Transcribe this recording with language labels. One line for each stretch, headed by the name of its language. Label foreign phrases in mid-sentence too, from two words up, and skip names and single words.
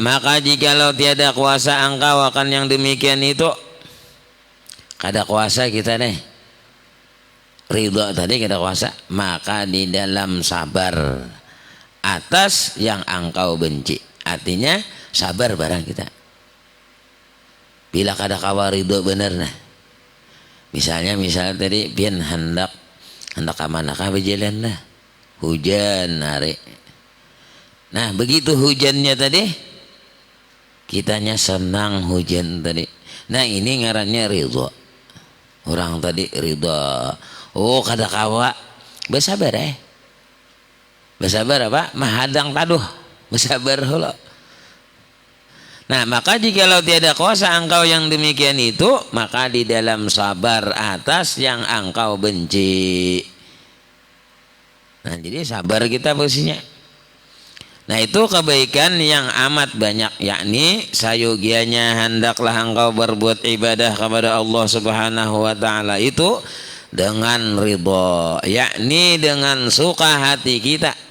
Indonesian: Maka jikalau tiada kuasa engkau akan yang demikian itu,
Banjar: kada kuasa kita nih.
Indonesian: Ridho tadi kita kuasa, maka di dalam sabar atas yang engkau benci. Artinya sabar barang kita.
Banjar: Bila kada kawa ridho benar nah. Misal tadi pian hendak amanakah berjalan lah. Hujan hari.
Indonesian: Nah, begitu hujannya tadi, kitanya senang hujan tadi.
Banjar: Nah, ini ngarannya ridho.
Indonesian: Orang tadi ridho.
Banjar: Oh, kada kawa bersabar bersabar apa? Mahadang taduh, bersabar holo.
Indonesian: Nah, maka jikalau tiada kuasa engkau yang demikian itu, maka di dalam sabar atas yang engkau benci. Nah, jadi sabar kita posisinya. Nah, itu kebaikan yang amat banyak, yakni sayogianya hendaklah engkau berbuat ibadah kepada Allah
Arabic: Subhanahu wa Ta'ala
Indonesian: itu dengan ridho, yakni dengan suka hati kita.